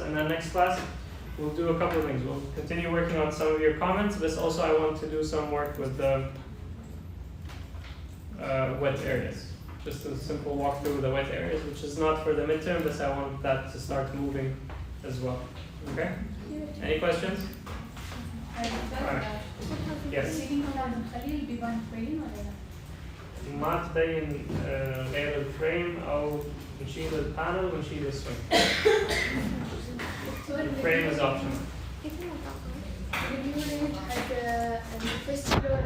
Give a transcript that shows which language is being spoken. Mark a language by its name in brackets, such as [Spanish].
[English] And then next class, we'll do a couple of things. We'll continue working on some of your comments, but also I want to do some work with the wet areas. Just a simple walk through the wet areas, which is not for the midterm, but I want that to start moving as well. Okay? Any questions? Alright. Yes. [Arabic] سيدي هو نخلي البيبان فريم ولا لا؟ ما تبين غير الفريم او نشيل البانل ونشيل السوينج. [English] الفريم is optional. When you rate at the first floor